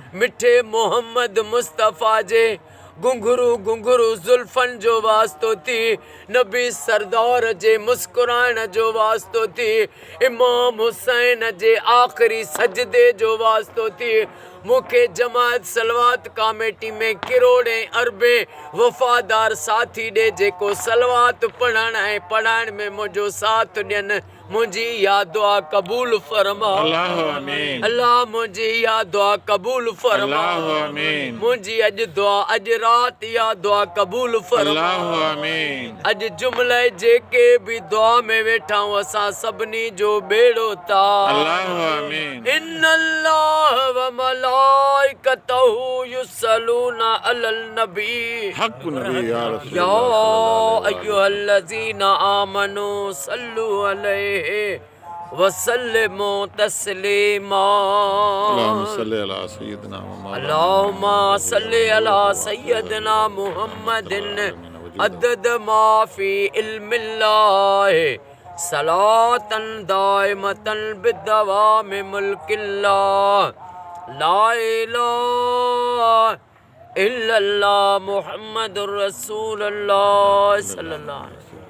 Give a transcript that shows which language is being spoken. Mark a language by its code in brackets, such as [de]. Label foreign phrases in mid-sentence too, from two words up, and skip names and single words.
[sd] मिठे मोहम्मद मुस्तफ़ा जे घुंघरू घुंघरू ज़ुल्फ़नि जो वास्तो थी नबी सरदार जे मुस्कुराइण जो वास्तो थी इमाम हुसैन जे आख़िरी सजदे जो वास्तो थी मूंखे जमात सलवात कमेटी में किरोड़े अरबे वफ़ादार साथी ॾे जेको सलवात पढ़ण ऐं पढ़ाइण में मुंहिंजो साथ ॾियनि मुंहिंजी इहा दुआ क़बूल फरमा। [ar] الله آمين. [sd] अल्लाह मुंहिंजी इहा दुआ क़बूल फरमा। [ar] الله آمين. [sd] मुंहिंजी अॼु दुआ अॼु राति इहा दुआ क़बूल फरमा। [ar] الله آمين. [sd] अॼु जुमिले जेके बि दुआ में वेठा आहियूं असां सभिनी जो बेड़ो था। [ar] الله آمين. إن الله وملائكته يصلون على النبي حق نبي يا رسول या अल्लाह। أيها الذين آمنوا صلوا عليه وسلموا تسليما. اللهم صل على سيدنا محمد. اللهم صل على سيدنا محمد عدد ما في علم الله صلاة دائمة بدوام ملك الله لا إله إلا الله محمد رسول الله صلى الله عليه وسلم.